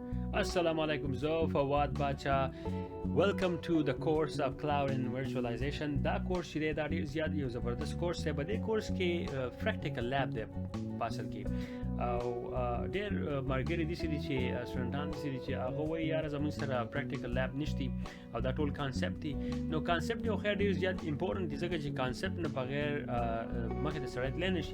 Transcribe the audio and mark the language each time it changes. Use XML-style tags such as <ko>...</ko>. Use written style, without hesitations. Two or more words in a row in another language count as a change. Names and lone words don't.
<ar>السلام عليكم,</ar> <en>Zo Fawad Bacha. Welcome to the course of Cloud and Virtualization.</en> <ps>دا کورس چې دا ډیر زیات یو زبردست کورس دی. په دې کورس کې</ps> <en>practical lab</en> <ps>دی پاسل کې او ډیر مارګری دي چې سټوډنټان دي چې هغه وایي یار زموږ سره</ps> <en>practical lab</en> <ps>نشتی او دا ټول کانسپټ دي. نو کانسپټ یو خیر ډیر زیات امپورټنت دي ځکه چې کانسپټ نه بغیر مخکې د سړی تللی نشي.</ps>